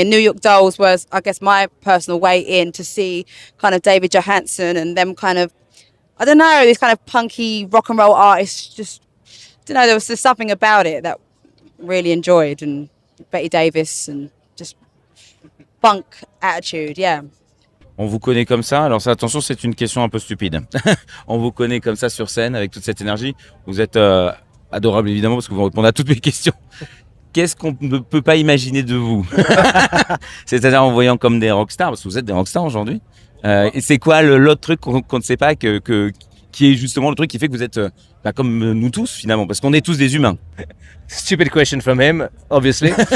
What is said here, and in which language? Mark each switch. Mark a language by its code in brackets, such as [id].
[en] And New York Dolls was, I guess, my personal way in to see kind of David Johansen and them kind of, I don't know, these kind of punky rock and roll artists. Just, there was just something about it that really enjoyed, and Betty Davis and just funk attitude, yeah. [fr] On vous connaît comme ça, alors ça, attention, c'est une question un peu stupide. On vous connaît comme ça sur scène avec toute cette énergie. Vous êtes adorable évidemment parce que vous répondez à toutes mes questions. Qu'est-ce qu'on ne peut pas imaginer de vous? C'est-à-dire en voyant comme des rockstars, parce que vous êtes des rockstars aujourd'hui. Et c'est quoi l'autre truc qu'on ne sait pas qui est justement le truc qui fait que vous êtes comme nous tous finalement, parce qu'on est tous des humains. [en] Stupid question from him, obviously.